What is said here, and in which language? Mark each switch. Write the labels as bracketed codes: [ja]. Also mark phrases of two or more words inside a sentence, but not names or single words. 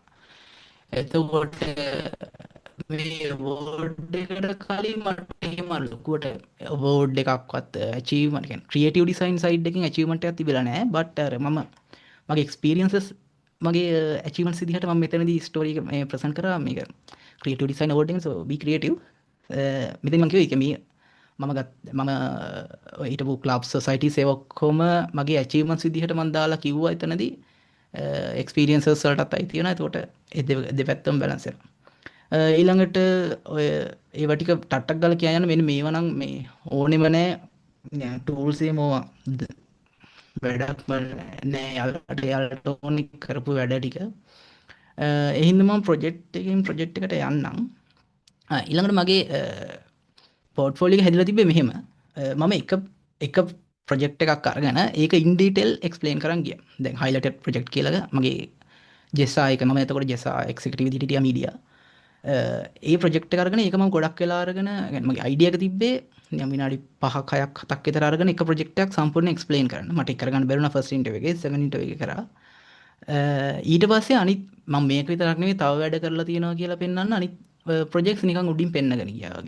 [si] එතකොට මේ award එකට කලින් මට එහෙම ලොකුවට award එකක්වත් achievement කියන්නේ [en] creative design side [si] එකකින් achievement එකක් තිබිලා නැහැ. but අර මගේ experiences මගේ achievements විදිහට මම මෙතනදී story එක මේ present කරා මේක [en] creative design award [si] එකෙන්. [en] so be creative. [si] මෙතන මම කිව්වේ මේ මම හිටපු [en] club society [si] ඒ ඔක්කොම මගේ achievements විදිහට මම දාලා කිව්වා එතනදී experiences වලටත් අයිති වෙනවා. එතකොට ඒ දෙපැත්තම balance වෙනවා. ඊළඟට ඔය ඒව ටික ටට්ටක් ගාලා කියන්න මෙන්න මේවා නම් මේ ඕනෙම නෑ tools එහෙම ඕවා වැඩක් නෑ යාළුවට ඕනි කරපු වැඩ ටික. ඒ හින්දා මම project එකට යන්නම්. ඊළඟට මගේ portfolio එක හැදිලා තිබ්බේ මෙහෙම. මම එක project එකක් අරගෙන ඒක [en] in detail explain [si] කරන් ගියා. දැන් [en] highlighted project [si] කියලා මගේ JESA එක මම එතකොට JESA executive විදිහට හිටියා media. ඒ ප්‍රොජෙක්ට් එක අරගෙන ඒක මම ගොඩක් වෙලා අරගෙන මගේ අයිඩියා එක තිබ්බේ නිකන් විනාඩි 5ක් 6ක් 7ක් විතර අරගෙන එක ප්‍රොජෙක්ට් එකක් සම්පූර්ණයෙන් එක්ස්ප්ලেইন කරන්න. මට ඒක කරගන්න බැරුණා [en] first interview [si] එකේ, [en] second interview [si] එකේ කරා. ඊට පස්සේ අනිත් මම මේක විතරක් නෙවෙයි තව වැඩ කරලා තියෙනවා කියලා පෙන්වන්න අනිත් ප්‍රොජෙක්ට්ස් නිකන් උඩින් පෙන්නගෙන ගියා වගේ.